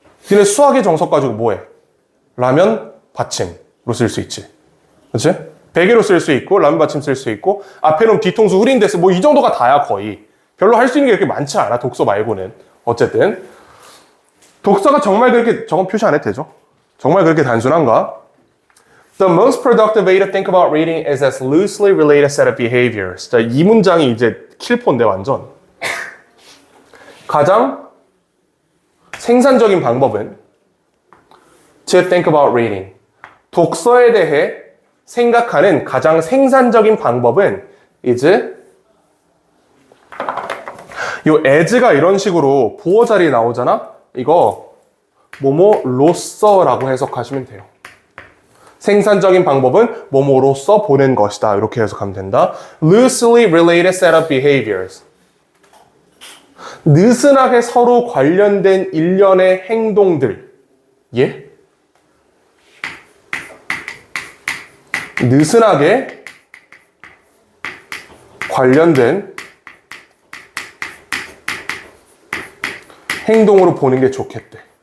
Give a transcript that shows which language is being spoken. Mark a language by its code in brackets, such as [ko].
[ko] 니네 수학의 정석 가지고 뭐해? 라면 받침으로 쓸 수 있지. 그치? 베개로 쓸 수 있고 라면 받침 쓸 수 있고 앞에 놓은 뒤통수 흐린데서 뭐 이 정도가 다야 거의. 별로 할 수 있는 게 그렇게 많지 않아. 독서 말고는. 어쨌든 독서가 정말 그렇게 저건 표시 안 해도 되죠? 정말 그렇게 단순한가? [en] The most productive way to think about reading is as loosely related set of behaviors. [ko] 자, 이 문장이 이제 킬포인데 완전. 가장 생산적인 방법은 [en] to think about reading. [ko] 독서에 대해 생각하는 가장 생산적인 방법은 is 요 as가 이런 식으로 보어 자리에 나오잖아? 이거 뭐뭐로써라고 해석하시면 돼요. 생산적인 방법은 뭐뭐로써 보는 것이다. 이렇게 해석하면 된다. [en] Loosely related set of behaviors. [ko] 느슨하게 서로 관련된 일련의 행동들. 예? 느슨하게 관련된 행동으로 보는 게 좋겠대.